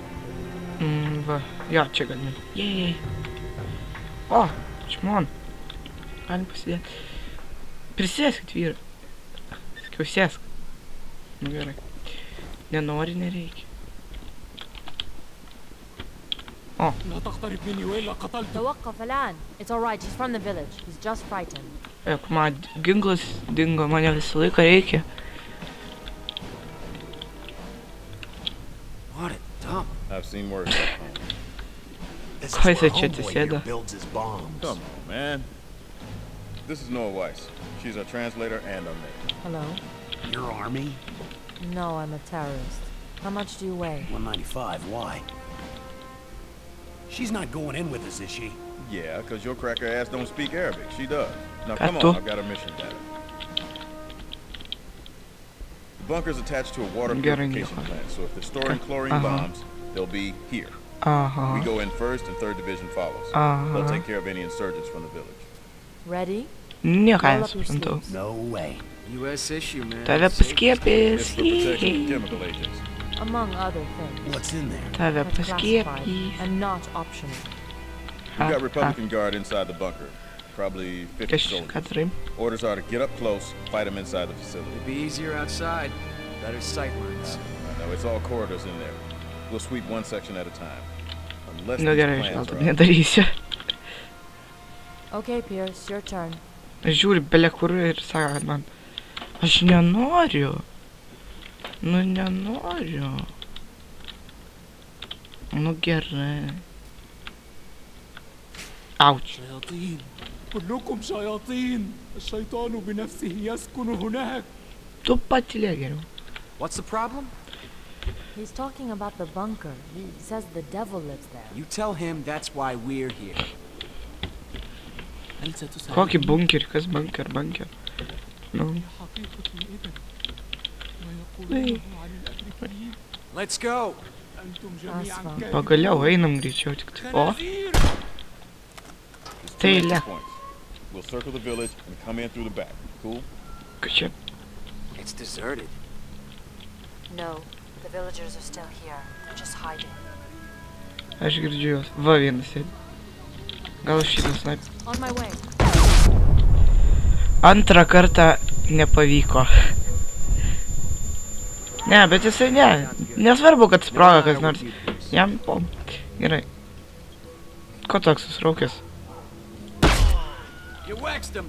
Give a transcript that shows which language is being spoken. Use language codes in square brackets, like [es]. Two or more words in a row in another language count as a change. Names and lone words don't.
[lt] Va, jo, čia galim. Jei. O, čmon. Galim pasidėti. Prisėskit, vyra. Sakiau, sėsk. Nu gerai. Nenori, nereikia. O. [ar] توقف الآن. [en] It's alright, he's from the village. He's just frightened. [lt] Jeigu man ginklas dingo, mane visą laiką reikia. [en] I've seen worse. [lt] Ko jisai čia atsisėda? [en] Come on, man. This is Noah Weiss. She's our translator and our maid. Hello? Your army? No, I'm a terrorist. How much do you weigh? 195, why? She's not going in with us, is she? Yeah, because your cracker ass don't speak Arabic. She does. Now come Kato. on, I've got a mission data. The bunker's attached to a water purification plant, so if they're storing chlorine bombs, they'll be here. We go in first and 3rd Division follows. They'll take care of any insurgents from the village. Ready? [lt] Nieko nesuprantu. [en] No way. US issue, man. [lt] Tave paskiepys. [en] It's for protection of chemical agents. Among other things. What's in there? [lt] Tave [en] But classified [lt] paskiepys. [en] and not optional. We've got Republican guard inside the bunker. Probably 50 [lt] Ką [en] soldiers. [lt] turim? [en] Orders are to get up close, fight them inside the facility. It'd be easier outside. Better sight lines. No, it's all corridors in there. We'll sweep one section at a time. Unless [lt] Nu [en] these [lt] gerai, [en] plans [lt] gal [en] are [lt] taip [en] out. [lt] nedarysiu. [en] Okay, Pierce, your turn. [lt] Žiūri bele kur ir sako, kad man. Aš nenoriu. Nu nenoriu. Nu gerai. Auč. [ar] شياطين كلكم شياطين الشيطان بنفسه يسكن هناك [lt] Tu patylė geriau. [en] What's the problem? He's talking about the bunker. He says the devil lives there. You tell him that's why we're here. [ar] هل ستساعدني [lt] Kokį bunkerį? Kas bunker? Nu. [ar] حقيقتي إذن ويقولونه عن الأمريكيين [en] Let's go. [ar] أنتم جميعا [lt] Pagaliau einam greičiau tik tai. O, [en] There's 2 Stay exit left. points. We'll circle the village and come in through the back. Cool? [lt] kas čia? [en] It's deserted. No, the villagers are still here. They're just hiding. [lt] Aš girdžiu juos. Va, vienas sėdi. Gal šitas snaip. [en] On my way. [lt] Antrą kartą nepavyko. Ne, bet jisai ne. Nesvarbu, kad sproga kas nors. Jam po. Gerai. Ko toks susraukęs? [en] You waxed him.